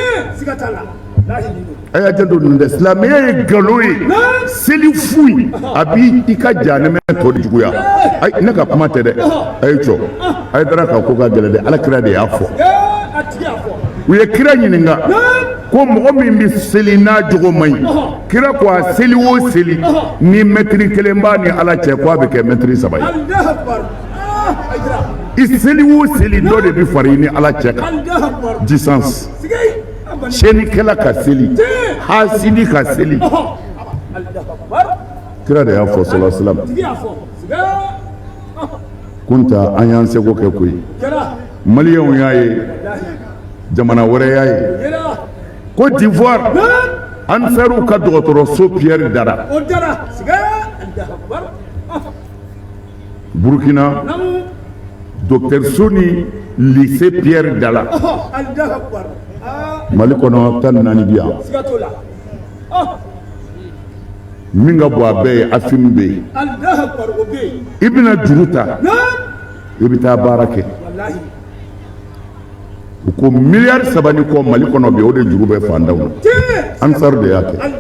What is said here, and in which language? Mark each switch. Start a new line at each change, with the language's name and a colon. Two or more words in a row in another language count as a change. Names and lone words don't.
Bambara: a y'a janto nin dɛ silamɛya ye nkalon ye seli fu ye a b'i ka jahanɛmɛ tɔ de juguya ne ka kuma tɛ dɛ a ye jɔ Hayidara ka ko ka gɛlɛn dɛ Alakira de y'a fɔ u ye kira ɲininka ko mɔgɔ min bɛ seli n'a jogo man ɲi kira ko a seli o seli ni mɛtiri 1 b'a ni ala cɛ ko a bɛ kɛ mɛtiri 3 ye i seli o seli dɔ de bɛ fara i ni ala cɛ kan distance tiɲɛnikɛla ka seli hasidi ka seli kira de y'a fɔ
Arabic: صلى الله عليه وسلم
Bambara: kunta an y'an seko kɛ koyi maliyɛnw y'a ye jamana wɛrɛ y'a ye Côte d'Ivoire Ansaru ka dɔgɔtɔrɔso Pierre dara Burkina dɔgɔtɔrɔso ni lycée Pierre dala Mali kɔnɔ 14 bi yan min ka bɔ a bɛɛ ye Afim bɛ yen i bɛna juru ta i bɛ taa baara kɛ u ko miliyari 3 ni kɔ Mali kɔnɔ bi o de juru bɛ fandaw na Ansaru de y'a kɛ